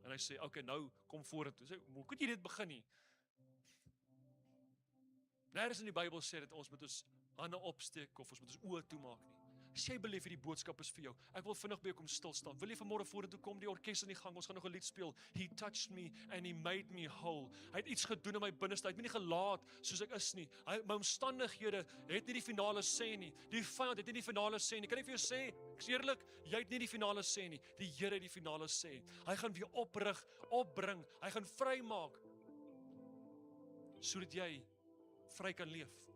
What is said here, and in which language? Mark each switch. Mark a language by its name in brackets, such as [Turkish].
[Afrikaans] En hy sê, okay, nou kom vorentoe. Sê, hoe kon jy dit begin nie? Nêrens in die Bybel sê dat ons moet ons hande opsteek of ons moet ons oë toemaak nie. As jy beleef hierdie boodskap is vir jou, ek wil vinnig by jou kom stil staan. Wil jy vanmôre vorentoe kom, die orkes in die gang, ons gaan nog 'n lied speel. [English] He touched me and he made me whole. [Afrikaans] Hy het iets gedoen in my binneste. Hy het my nie gelaat soos ek is nie. My omstandighede het nie die finale sê nie. Die vyand het nie die finale sê nie. Kan ek vir jou sê, ek is eerlik, jy het nie die finale sê nie. Die Here het die finale sê. Hy gaan weer oprig, opbring. Hy gaan vrymaak sodat jy vry kan leef.